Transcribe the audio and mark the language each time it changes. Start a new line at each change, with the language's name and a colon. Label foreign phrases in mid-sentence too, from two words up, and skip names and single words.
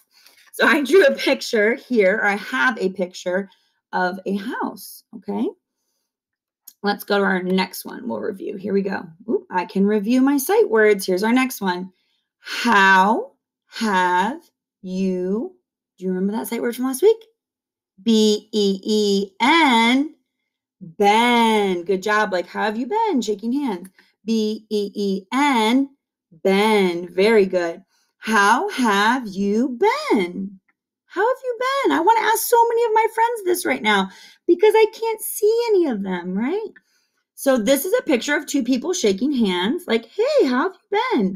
English: So I drew a picture here, or I have a picture of a house, okay? Let's go to our next one. We'll review. Here we go. Ooh, I can review my sight words. Here's our next one. How have you, do you remember that sight word from last week? B-E-E-N, been. Good job. Like, how have you been? Shaking hands. B-E-E-N, been. Very good. How have you been? How have you been? I want to ask so many of my friends this right now because I can't see any of them, right? So this is a picture of two people shaking hands like, hey, how have you been?